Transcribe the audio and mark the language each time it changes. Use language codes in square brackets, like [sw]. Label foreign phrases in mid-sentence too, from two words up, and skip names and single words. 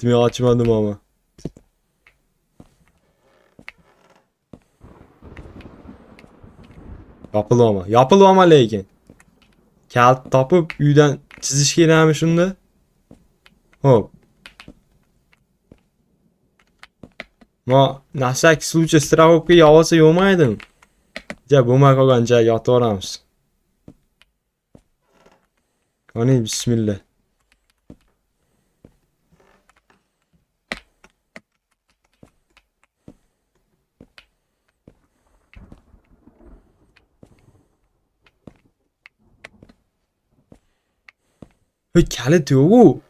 [uz] Men ochmadim ama. Yopilma lekin. Kalt topib uydan chizish kerakmi shunda? Hop. Ma na [ru] всякий случай страховка [uz] olsa yo'maydimi? Ja, bo'lmay qolgan joyga yotib olamiz. Qani bismillah. Kalit yo'q-ku.